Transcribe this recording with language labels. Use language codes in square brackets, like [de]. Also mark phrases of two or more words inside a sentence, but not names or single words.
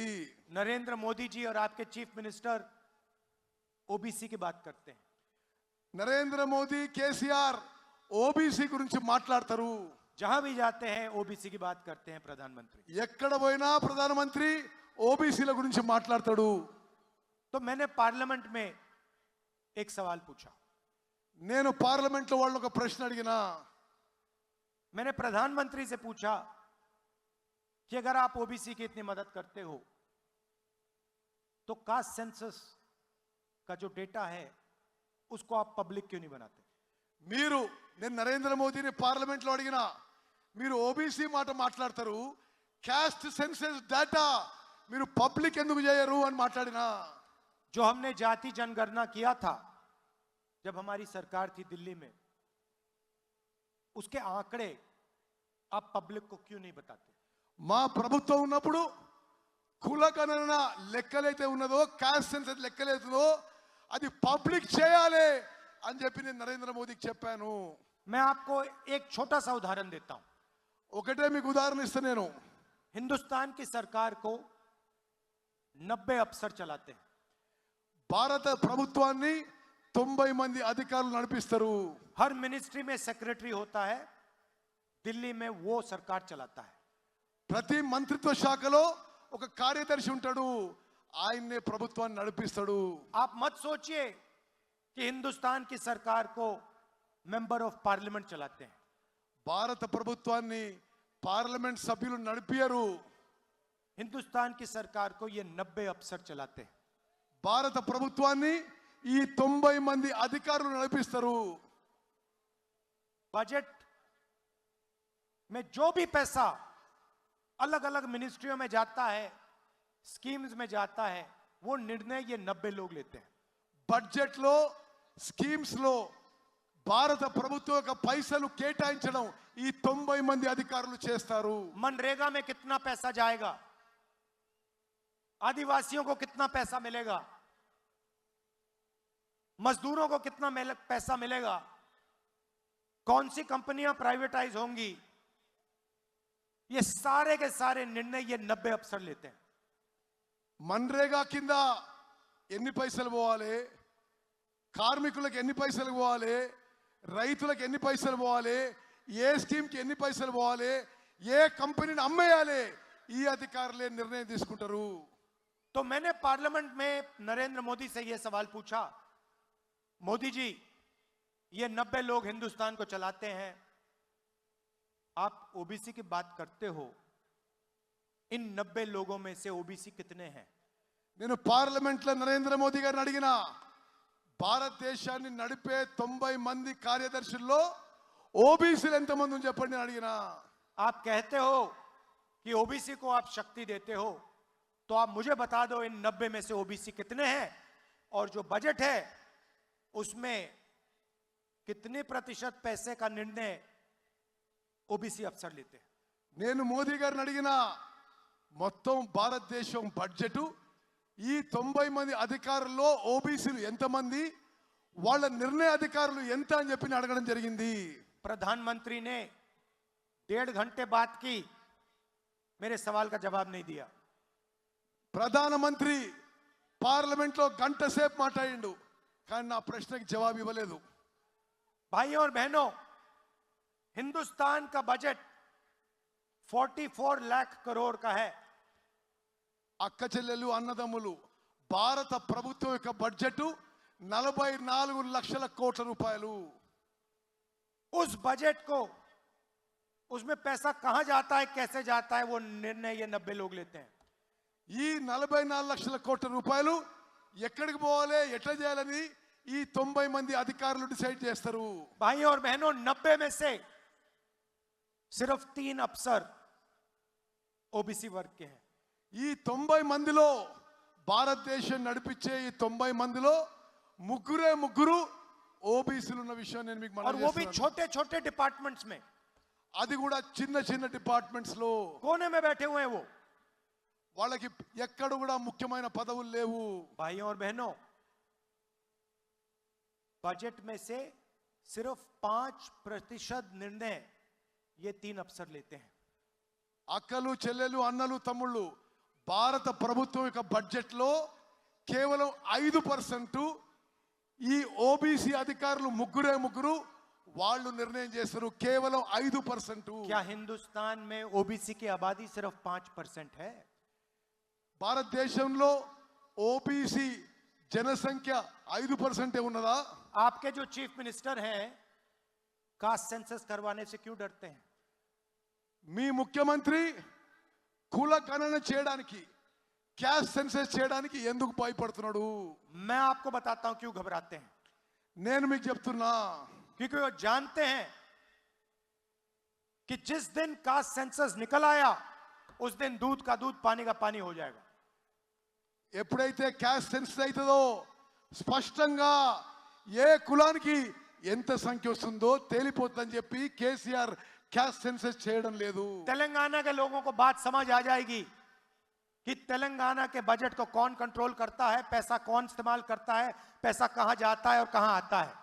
[hi] नरेंद्र मोदी जी और आपके [en] chief minister [hi] ओबीसी की बात करते हैं। [te] నరేంద్ర మోదీ, కేసీఆర్ ఓబీసీ గురించి మాట్లాడతారు. [hi] जहां भी जाते हैं ओबीसी की बात करते हैं प्रधानमंत्री। [te] ఎక్కడ పోయినా ప్రధానమంత్రి ఓబీసీల గురించి మాట్లాడతాడు. [hi] तो मैंने पार्लियामेंट में एक सवाल पूछा। [te] నేను పార్లమెంట్లో వాళ్ళని ఒక ప్రశ్న అడిగినా, [hi] मैंने प्रधानमंत्री से पूछा कि अगर आप ओबीसी की इतनी मदद करते हो तो [en] caste census [hi] का जो डेटा है उसको आप पब्लिक क्यों नहीं बनाते? [te] మీరు నేను నరేంద్ర మోదీని పార్లమెంట్లో అడిగినా, మీరు ఓబీసీ మాట మాట్లాడతారు, [en] caste census data [te] మీరు పబ్లిక్ ఎందుకు చేయరు అని మాట్లాడినా, [hi] जो हमने जाति जनगणना किया था जब हमारी सरकार थी दिल्ली में, उसके आंकड़े आप पब्लिक को क्यों नहीं बताते? [te] మా ప్రభుత్వం ఉన్నప్పుడు కులగణన లెక్కలైతే ఉన్నదో, [en] caste census [te] లెక్కలైతుందో అది పబ్లిక్ చేయాలి అని చెప్పి నేను నరేంద్ర మోదీకి చెప్పాను. [hi] मैं आपको एक छोटा सा उदाहरण देता हूं। [te] ఒకటే మీకు ఉదాహరణ ఇస్తా నేను. [hi] हिंदुस्तान की सरकार को 90 अफसर चलाते हैं। [te] భారత ప్రభుత్వాన్ని 90 మంది అధికారులు నడిపిస్తారు. [hi] हर मिनिस्ट्री में सेक्रेटरी होता है, दिल्ली में वो सरकार चलाता है। [te] ప్రతి మంత్రిత్వ శాఖలో ఒక కార్యదర్శి ఉంటాడు, ఆయన్నే ప్రభుత్వాన్ని నడిపిస్తాడు. [hi] आप मत सोचिए कि हिंदुस्तान की सरकार को [en] member of parliament [hi] चलाते हैं। [te] భారత ప్రభుత్వాన్ని పార్లమెంట్ సభ్యులు నడిపియరు. [hi] हिंदुस्तान की सरकार को ये 90 अफसर चलाते हैं। [te] భారత ప్రభుత్వాన్ని ఈ 90 మంది అధికారులు నడిపిస్తారు. [hi] बजट में जो भी पैसा अलग अलग मिनिस्ट्रियों में जाता है, स्कीम्स में जाता है, वो निर्णय ये 90 लोग लेते हैं। [te] బడ్జెట్ లో స్కీమ్స్ లో భారత ప్రభుత్వం యొక్క పైసలు కేటాయించడం ఈ 90 మంది అధికారులు చేస్తారు. [hi] मनरेगा में कितना पैसा जाएगा, आदिवासियों को कितना पैसा मिलेगा, मजदूरों को कितना पैसा मिलेगा, कौन सी कंपनियां प्राइवेटाइज होंगी, ये सारे के सारे निर्णय ये 90 अफसर लेते हैं। [te] మన్రేగా కింద ఎన్ని పైసలు పోవాలి, కార్మికులకు ఎన్ని పైసలు పోవాలి, రైతులకు ఎన్ని పైసలు పోవాలి, ఏ స్కీమ్కి ఎన్ని పైసలు పోవాలి, ఏ కంపెనీని అమ్మేయాలి, ఈ అధికారులే నిర్ణయం తీసుకుంటారు. [hi] तो मैंने पार्लियामेंट में नरेंद्र मोदी से यह सवाल पूछा, मोदी जी ये 90 लोग हिंदुस्तान को चलाते हैं, आप ओबीसी की बात करते हो, इन 90 लोगों में से ओबीसी कितने हैं? [te] నేను పార్లమెంట్లో నరేంద్ర మోదీ గారిని అడిగినా, భారతదేశాన్ని నడిపే 90 మంది కార్యదర్శుల్లో ఓబీసీలు ఎంతమంది అని చెప్పండి అని అడిగినా, [hi] आप कहते हो कि ओबीसी को आप शक्ति देते हो, तो आप मुझे बता दो इन 90 में से ओबीसी कितने हैं, और जो बजट है उसमें कितने प्रतिशत पैसे का निर्णय ओबीसी अफसर लेते हैं? [te] నేను మోదీ గారిని అడిగినా, మొత్తం భారతదేశం బడ్జెట్ ఈ 90 మంది అధికారుల్లో ఓబీసీలు ఎంతమంది, వాళ్ళ నిర్ణయ అధికారులు ఎంత అని చెప్పి అడగడం జరిగింది. [hi] प्रधानमंत्री ने 1.5 घंटे बात की, मेरे सवाल का जवाब नहीं दिया। [te] ప్రధానమంత్రి పార్లమెంట్లో గంట సేపు మాట్లాడిండు, కానీ నా ప్రశ్నకి జవాబు ఇవ్వలేదు. [hi] भाइयों और बहनों, हिंदुस्तान का बजट 44 लाख करोड़ का है। [te] అక్క చెల్లెలు అన్నదమ్ములు, భారత ప్రభుత్వం యొక్క బడ్జెట్ 44 లక్షల కోట్ల రూపాయలు. [hi] उस बजट को, उसमें पैसा कहां जाता है, कैसे जाता है, वो निर्णय ये 90 लोग लेते हैं। [te] ఈ 44 లక్షల కోట్ల రూపాయలు ఎక్కడికి పోవాలి, ఎట్లా చేయాలని ఈ 90 మంది అధికారులు డిసైడ్ చేస్తారు. [hi] भाइयों और बहनों, 90 में से सिर्फ 3 अफसर ओबीसी वर्ग के हैं। [te] ఈ 90 మందిలో, భారతదేశం నడిపించే ఈ 90 మందిలో ముగ్గురు ఓబీసీలు ఉన్న విషయం నేను మీకు [hi] और [te] మనవి [hi] वो भी [te] చేస్తున్నాను. [hi] छोटे छोटे डिपार्टमेंट्स में, [te] అది కూడా చిన్న చిన్న డిపార్ట్మెంట్స్ లో, [hi] कोने में बैठे हुए हैं वो। [te] వాళ్ళకి ఎక్కడ కూడా ముఖ్యమైన పదవులు లేవు. [hi] भाइयों और बहनों, बजट में से सिर्फ 5% निर्णय ये 3 अफसर लेते हैं। [te] అక్కలు చెల్లెలు అన్నలు తమ్ముళ్ళు, భారత ప్రభుత్వం యొక్క బడ్జెట్ లో కేవలం 5% ఈ ఓబీసీ అధికారులు ముగ్గురు వాళ్ళు నిర్ణయం చేస్తారు. కేవలం 5%. [hi] क्या हिंदुस्तान में ओबीसी की आबादी सिर्फ 5% है? [te] భారతదేశంలో ఓబీసీ జనసంఖ్య 5% ఉన్నదా? [hi] आपके जो [en] chief minister [hi] हैं [en] caste census [hi] करवाने से क्यों डरते हैं? [te] మీ ముఖ్యమంత్రి కుల గణన చేయడానికి [en] caste census [te] చేయడానికి ఎందుకు భయపడుతున్నాడు? [hi] मैं आपको बताता हूं क्यों घबराते हैं। [te] నేను మీకు చెప్తున్నా, [hi] क्योंकि वो जानते हैं कि जिस दिन [en] caste census [hi] निकल आया उस दिन दूध का दूध पानी का पानी हो जाएगा। [te] ఎప్పుడైతే [en] caste census [te] అవుతుందో స్పష్టంగా ఏ కులానికి ఎంత సంఖ్య వస్తుందో తేలిపోతుందని చెప్పి కేసీఆర్ [en] caste census [te] చేయడం లేదు। [hi] तेलंगाना के लोगों को बात समझ आ जाएगी कि तेलंगाना के बजट को कौन कंट्रोल करता है, पैसा कौन इस्तेमाल करता है, पैसा कहां जाता है और कहां आता है।